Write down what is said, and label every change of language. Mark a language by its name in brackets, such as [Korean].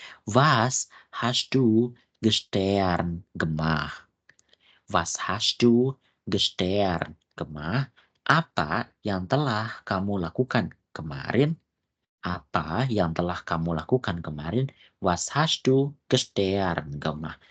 [German] Was hast du gestern gemacht? Was hast du gestern gemacht? [Indonesian] Apa yang telah kamu lakukan kemarin? Apa yang telah kamu lakukan kemarin? [German] Was hast du gestern gemacht?